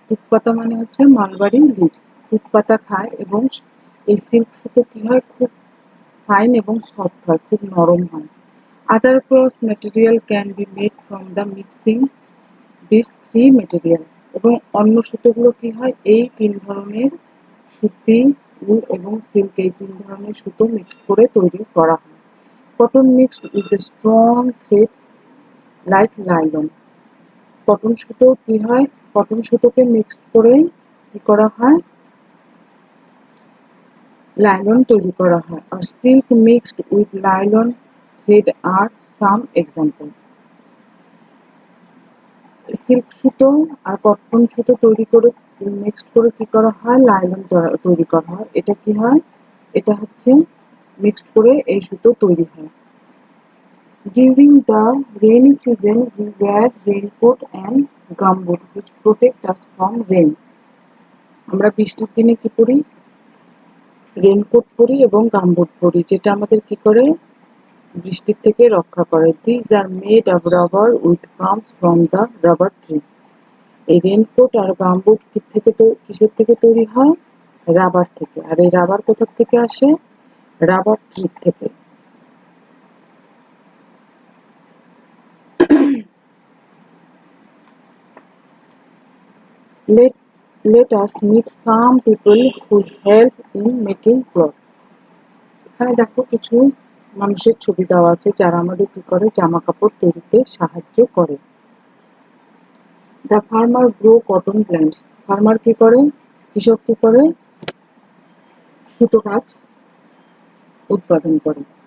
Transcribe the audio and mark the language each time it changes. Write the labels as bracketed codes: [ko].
[bn] তুঁত পাতা মানে হচ্ছে মালবারি লিভস। তুঁত পাতা খায় এবং এই সিল্ক সুতো কি হয়? খুব ফাইন এবং সফট হয়, খুব নরম হয়। [en] Other cloth material can be made from the mixing these three material. [bn] এবং অন্য সুতোগুলো কি হয়? এই তিন ধরনের সুতি, উল এবং সিল্ক, এই তিন ধরনের সুতো মিক্স করে তৈরি করা হয়। [en] Cotton mixed with a strong thread like nylon. [bn] Cotton সুতো কি হয়? কটন সুতোকে মিক্সড করে কি করা হয়? লাইলন তৈরি করা হয়। [en] আর silk mixed with nylon thread আর some example. [bn] Silk সুতো আর কটন সুতো তৈরি করে মিক্সড করে কি করা হয়? লাইলন তৈরি করা হয়। এটা কি হয়? এটা হচ্ছে মিক্সড করে এই সুতো তৈরি হয়। [en] During the rainy season, we wear raincoat and gumboot which protect us from rain. [bn] আমরা বৃষ্টির দিনে কি করি? রেনকোট পরি এবং গামবুট পরি, যেটা আমাদের কি করে? বৃষ্টির থেকে রক্ষা করে। [en] These are made of rubber with comes from the rubber tree. [bn] এই রেনকোট আর গামবুট কিসের থেকে তৈরি হয়? রাবার থেকে। আর এই রাবার কোথা থেকে আসে? রাবার ট্রি থেকে। [en] Let let us meet some people who help in making clothes. [bn] এখানে দেখো কিছু মানুষের ছবি দেওয়া আছে যারা আমাদের কি করে? জামা কাপড় তৈরিতে সাহায্য করে। [en] The farmer grow cotton plants. [bn] Farmer কি করে, কৃষক কি করে, সুতো গাছ উৎপাদন করে।